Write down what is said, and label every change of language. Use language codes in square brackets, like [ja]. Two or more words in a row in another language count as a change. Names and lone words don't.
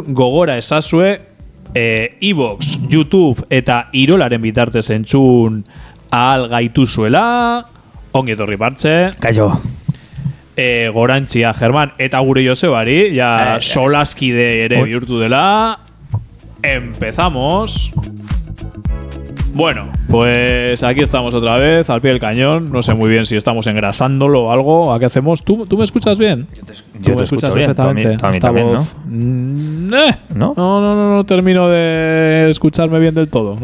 [eu] Gogora esazue iVoox, YouTube eta Irolaren bitartez entzun ahal gaituzuela. Ongi etorri partxe. Kaixo. Gorantzia Germán eta gure Josebari, ja solaskide ere bihurtu dela. [es] Empezamos. Bueno, pues aquí estamos otra vez, al pie del cañón. No sé muy bien si estamos engrasándolo o algo. ¿A qué hacemos? ¿Tú me escuchas bien? Yo te escuchas bien, perfectamente. Esta también, voz, ¿no? No termino de escucharme bien del todo.